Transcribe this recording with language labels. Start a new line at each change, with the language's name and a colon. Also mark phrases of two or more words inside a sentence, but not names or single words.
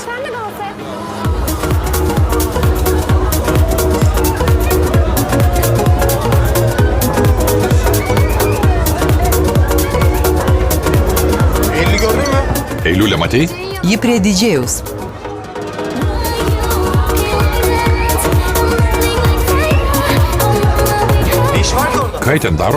Turkish: Sen de dans et. Eylül'ü gördün mü?
Lithuanian: Eiliulė, matei? Ji prie didžėjus.
Turkish: Ne iş var ki orada?
Lithuanian: Ką ji ten daro?